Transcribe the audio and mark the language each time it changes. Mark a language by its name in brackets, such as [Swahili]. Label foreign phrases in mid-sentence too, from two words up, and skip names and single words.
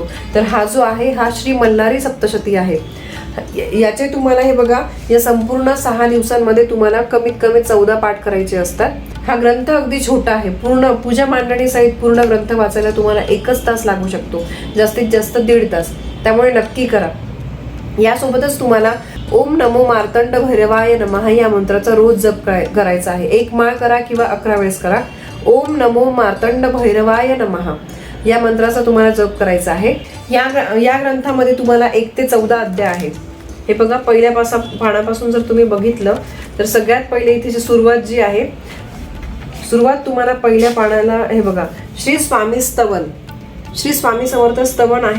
[Marathi] तर हा जो आहे हा श्री मल्हारी सप्तशती आहे. याचे तुम्हाला हे बघा, या संपूर्ण 6 दिवसांमध्ये तुम्हाला कमीत कमी 14 पाठ करायचे असतात. हा ग्रंथ अगदी छोटा आहे. पूर्ण पूजा मांडणी सहित पूर्ण ग्रंथ वाचायला तुम्हाला 1 तास लागू शकतो, जास्तीत जास्त 1.5 तास. त्यामुळे नक्की करा. यासोबतच तुम्हाला [Sanskrit] ओम नमो मार्तंड भैरवाय नमः [Marathi] या मंत्राचा रोज जप करायचा आहे. 1 माळ करा किंवा 11 वेळेस करा. [Sanskrit] ओम नमो मार्तंड भैरवाय नमः [Marathi] या मंत्राचा तुम्हाला जप करायचा आहे. या ग्रंथामध्ये तुम्हाला 1 ते 14 अध्याय आहेत. हे बघा, पहिल्या पानापासून जर तुम्ही बघितलं तर सगळ्यात पहिले इथे सुरुवात जी आहे, सुरुवात तुम्हाला पहिल्या पानाला हे बघा, श्री स्वामी स्तवन, श्री स्वामी समर्थ स्तवन आहे.